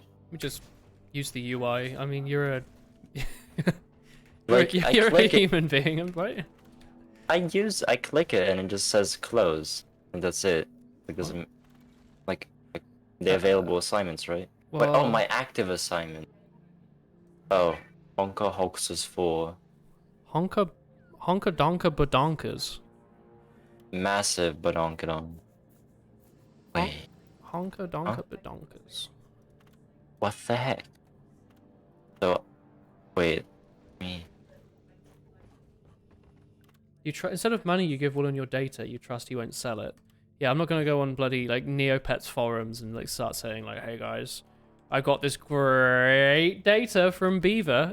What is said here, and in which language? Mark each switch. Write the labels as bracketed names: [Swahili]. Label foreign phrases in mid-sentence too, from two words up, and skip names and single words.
[English] Let me just use the UI. I mean, you're a Like, you're, I you're a click it. human being, right? I click it and it just says close, and that's it. It doesn't, like the available assignments, right? But, oh, Well- my active assignment. Oh, Honka Hoxes 4. Honka donka badonkas. Massive badonkadon. Wait, Honka donka badonkas. what the heck? So, wait, me. You instead of money you give all on your data, you trust you won't sell it. Yeah, I'm not gonna go on bloody like Neopets forums and like start saying like, hey guys, I got this great data from Beaver.